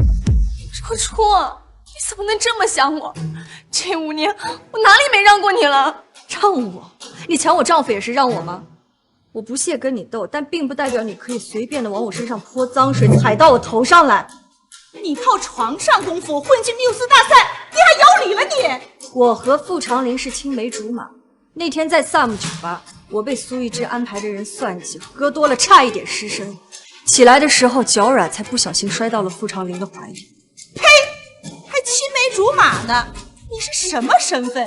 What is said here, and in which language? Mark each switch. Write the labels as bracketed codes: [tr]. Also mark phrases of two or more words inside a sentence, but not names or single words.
[zh] 若初，你怎麼能這麼想我？這5年我哪裡沒讓過你了？讓我？你搶我丈夫也是讓我嗎？我不屑跟你鬥，但並不代表你可以隨便的往我身上潑髒水，踩到我頭上來。你靠床上功夫混进繆斯大賽，你還有理了你？我和傅长林是青梅竹馬，那天在萨姆酒吧，我被蘇一之安排的人算計，喝多了差一點失身，起來的時候腳軟，才不小心摔到了傅長林的懷裡。呸！還青梅竹馬呢？你是什麼身份？